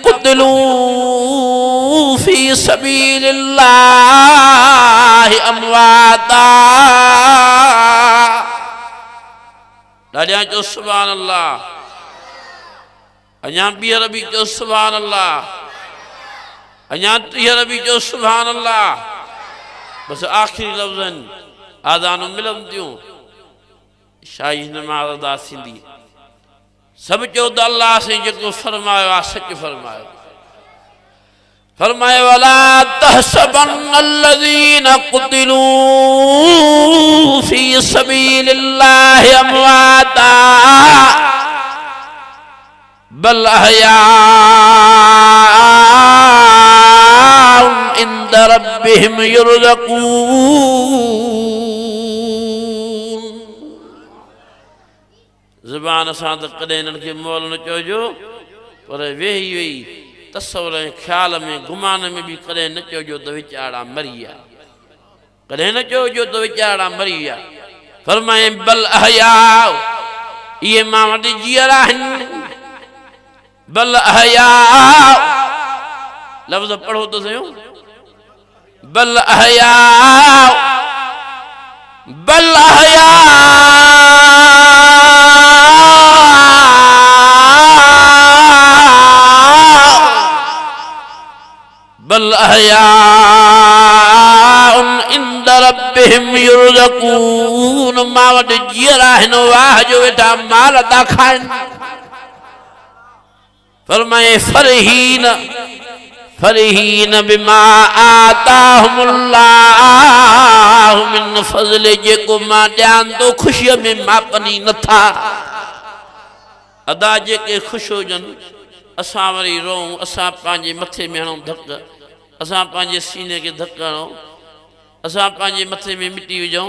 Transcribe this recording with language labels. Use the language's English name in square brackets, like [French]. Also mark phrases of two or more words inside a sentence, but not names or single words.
[Arabic] قتلوا في سبيل الله امواتا [Sindhi] ॾाढा चओ [Arabic] سبحان الله [Sindhi] अञा ॿीहर बि चओ [Arabic] سبحان الله [Sindhi] अञा टीहर बि चओ [Arabic] سبحان الله [Sindhi] बसि आख़िरी लफ़्ज़नि आज़ानूं मिलनि थियूं शाही नमाज़ अदा थींदी सब चओ त अल्लाह से जेको फरमायो आहे सच फरमायो फरमायो [Arabic] ولا تحسبن الذين قتلوا في سبيل الله امواتا بل احياء عند ربهم يرزقون [Sindhi] ज़ुबान सां त कॾहिं इन्हनि खे मोल न चइजो, पर वेही वेही तसवर ऐं ख़्याल में गुमान में बि कॾहिं न चइजो त वीचारा मरी विया, कॾहिं न चइजो त वीचारा मरी विया। फरमाए [Arabic] بل أحياء, [Sindhi] इहे मां वटि जीअर आहिनि। [Arabic] بل أحياء [Sindhi] लफ़्ज़ पढ़ो त सही। [Arabic] بل أحياء بل أحياء بل أحياء عند ربهم يرزقون, [Sindhi] मां वटि जीअर आहिनि, वाह जो वेठा माल था खाइनि। फरमाए [Arabic] فرحين فرحين بما آتاهم الله من فضل, [Sindhi] जेको मां ॾियां थो ख़ुशीअ में मापनी नथा। अदा जेके ख़ुशि हुजनि, असां वरी रोऊं, असां पंहिंजे मथे में हणूं धक, असां पंहिंजे सीने खे धक हणूं, असां पंहिंजे मथे में मिटी विझूं।